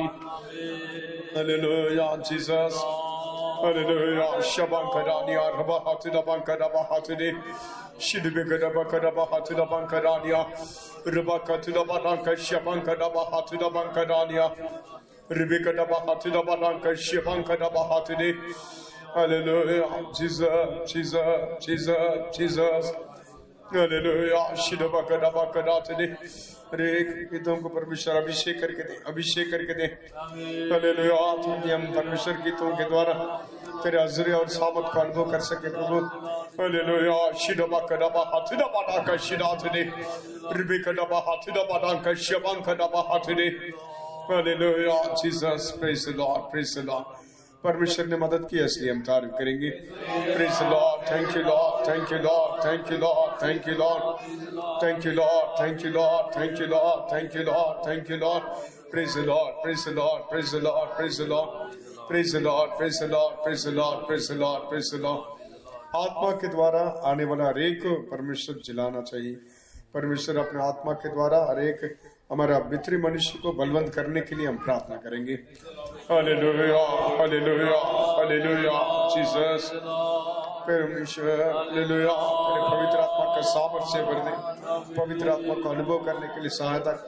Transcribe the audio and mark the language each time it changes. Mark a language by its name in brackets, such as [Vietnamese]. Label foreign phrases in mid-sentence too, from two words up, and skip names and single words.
[Hindi] हालेलुया, जीसस। हालेलुया, शबांकदानिया रबाहातुलाबांकदाबाहातुले, शिदबेकदबकदबाहातुलाबांकदानिया, रबाकातुलाबांका शबांकदाबाहातुलाबांकदानिया, Ribikadabahatulabalanka Shibankadabahatide. [English] Hallelujah. Jesus, Jesus, Jesus, Jesus. Hallelujah. Shidabakadabakadate. [Hindi] हरेक गीतों को परमेश्वर अभिषेक करके दे, अभिषेक करके दे। हालेलुया, ताकि हम परमेश्वर गीतों के द्वारा तेरे आज़ुरी और सामत का अनुभव कर सके प्रभु। हालेलुया। शिडबाकदाबाहातुलाबालाका शिडातुदे, रिबिकदाबाहातुलाबालाका शिबांकदाबाहातुदे। [English] Hallelujah, Jesus, praise the Lord, praise the Lord. [Hindi] परमेश्वर ने मदद की, इसलिए हम तारीफ करेंगे। [English] Praise the Lord, thank you Lord, thank you Lord, thank you Lord, thank you Lord, thank you Lord, thank you Lord, thank you Lord, thank you Lord, thank you Lord. Praise the Lord, praise the Lord, praise the Lord, praise the Lord, praise the Lord, praise the Lord, praise the Lord, praise the Lord, praise the Lord. [Hindi] आत्मा के द्वारा आने वाला हरेक को परमेश्वर जिलाना चाहिए। परमेश्वर अपने आत्मा के द्वारा हरेक हमारा भीतरी मनुष्य को बलवंत करने के लिए हम प्रार्थना करेंगे। हालेलुया, हालेलुया, हालेलुया, जीसस। परमेश्वर हालेलुया, तेरे पवित्र आत्मा का सामर्थ्य भर दे, पवित्र आत्मा का अनुभव करने के लिए सहायता कर।